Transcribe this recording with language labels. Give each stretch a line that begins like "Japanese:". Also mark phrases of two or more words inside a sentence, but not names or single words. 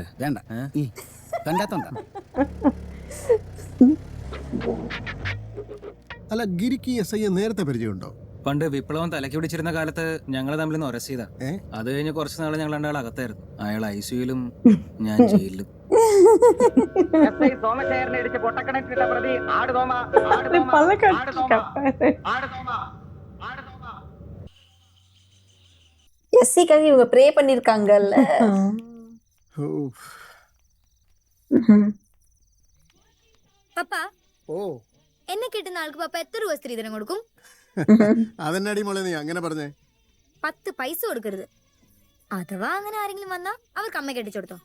Malayalam: വേണ്ട, കണ്ടാത്തോണ്ടാ. അല്ല, ഗിരിക്ക് എസ് ഐ നേരത്തെ പരിചയമുണ്ടോ? പണ്ട് വിപ്ലവം തലക്കി പിടിച്ചിരുന്ന കാലത്ത് ഞങ്ങൾ തമ്മിൽ ഉരസ് ചെയ്താ. അത് കഴിഞ്ഞ് കുറച്ച് നാള് ഞങ്ങൾ രണ്ടാൾ അകത്തായിരുന്നു. അയാൾ ഐസിയുലും ഞാൻ ജയിലിലും.
Tamil: எஸ்சிக்காக இவங்க ப்ரே பண்ணிருக்காங்கல்ல.
Malayalam: പപ്പ, ഓ, എന്നെ കിട്ടുന്ന ആൾക്ക് പപ്പ എത്ര രൂപ സ്ത്രീധനം കൊടുക്കും? അതെന്നാടി മോളെ നീ അങ്ങനെ പറഞ്ഞേ? 10 പൈസ കൊടുക്കരുത്. അഥവാ അങ്ങനെ ആരെങ്കിലും വന്നാ അവർക്ക് അമ്മ കെട്ടിച്ചു കൊടുത്തോ.